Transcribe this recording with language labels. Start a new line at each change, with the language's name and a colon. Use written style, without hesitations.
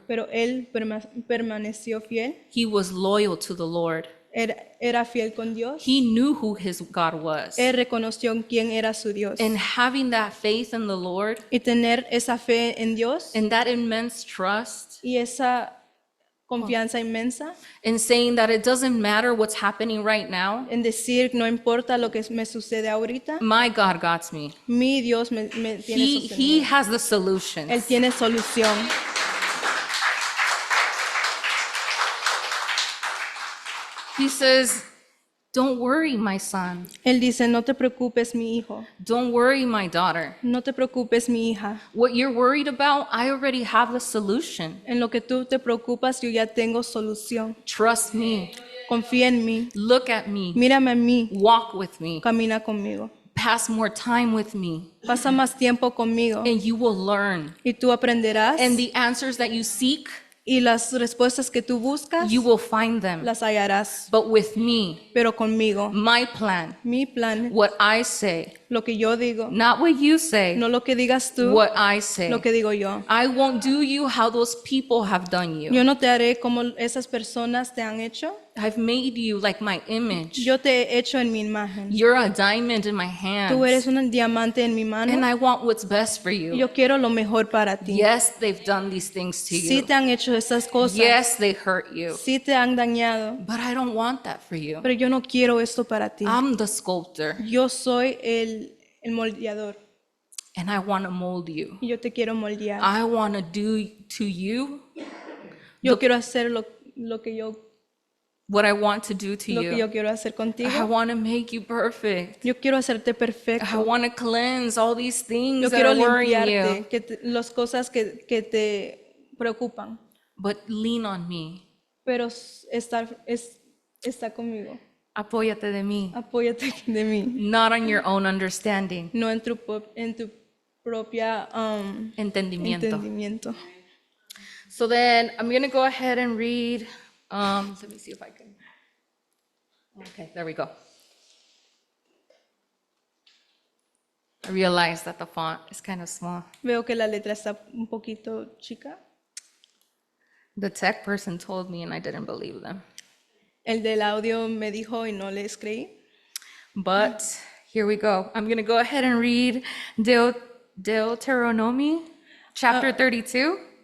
Spanish: pero él permaneció fiel.
English: He was loyal to the Lord.
Spanish: Era fiel con Dios.
English: He knew who his God was.
Spanish: Él reconoció quién era su Dios.
English: And having that faith in the Lord
Spanish: Y tener esa fe en Dios
English: and that immense trust
Spanish: y esa confianza inmensa
English: in saying that it doesn't matter what's happening right now,
Spanish: en decir no importa lo que me sucede ahorita,
English: my God got me.
Spanish: mi Dios me tiene
English: He
Spanish: sostenido.
English: has the solution.
Spanish: Él tiene solución.
English: He says, don't worry, my son.
Spanish: Él dice, no te preocupes, mi hijo.
English: Don't worry, my daughter.
Spanish: No te preocupes, mi hija.
English: What you're worried about, I already have the solution.
Spanish: En lo que tú te preocupas, yo ya tengo solución.
English: Trust me.
Spanish: Confía en mí.
English: Look at me.
Spanish: Mírame a mí.
English: Walk with me.
Spanish: Camina conmigo.
English: Pass more time with me.
Spanish: Pasa más tiempo conmigo.
English: And you will learn.
Spanish: Y tú aprenderás.
English: And the answers that you seek,
Spanish: Y las respuestas que tú buscas,
English: you will find them.
Spanish: las hallarás.
English: But with me,
Spanish: Pero conmigo.
English: my plan,
Spanish: Mi plan,
English: what I say,
Spanish: lo que yo digo.
English: not what you say,
Spanish: No lo que digas tú,
English: what I say.
Spanish: lo que digo yo.
English: I won't do you how those people have done you.
Spanish: Yo no te haré como esas personas te han hecho.
English: I've made you like my image.
Spanish: Yo te he hecho en mi imagen.
English: You're a diamond in my
Spanish: Tú eres
English: hands.
Spanish: un diamante en mi mano.
English: And I want what's best for
Spanish: Y
English: you.
Spanish: yo quiero lo mejor para ti.
English: Yes, they've done these things to
Spanish: Sí
English: you.
Spanish: te han hecho esas cosas.
English: Yes, they hurt you.
Spanish: Sí te han dañado.
English: But I don't want that for you.
Spanish: Pero yo no quiero esto para ti.
English: I'm the sculptor
Spanish: Yo soy el moldeador.
English: and I want to mold you.
Spanish: Y yo te quiero moldear.
English: I want to do to you
Spanish: Yo quiero hacer lo que yo
English: what I want to do to
Spanish: lo que yo
English: you.
Spanish: quiero hacer
English: I
Spanish: contigo.
English: want to make you perfect.
Spanish: Yo quiero hacerte
English: I
Spanish: perfecto.
English: want to cleanse all these things
Spanish: Yo
English: that
Spanish: quiero
English: are worrying
Spanish: limpiarte,
English: you.
Spanish: las cosas que te preocupan.
English: But lean on me.
Spanish: Pero está conmigo. Apóyate de mí. Apóyate de mí.
English: Not on your own understanding.
Spanish: No en tu propia Entendimiento. entendimiento.
English: So then I'm going to go ahead and read. Let me see if I can. Okay, there we go. I realized that the font is kind of small.
Spanish: Veo que la letra está un poquito chica.
English: The tech person told me and I didn't believe them.
Spanish: El del audio me dijo y no les creí.
English: But here we go. I'm going to go ahead and read Deuteronomy chapter 32.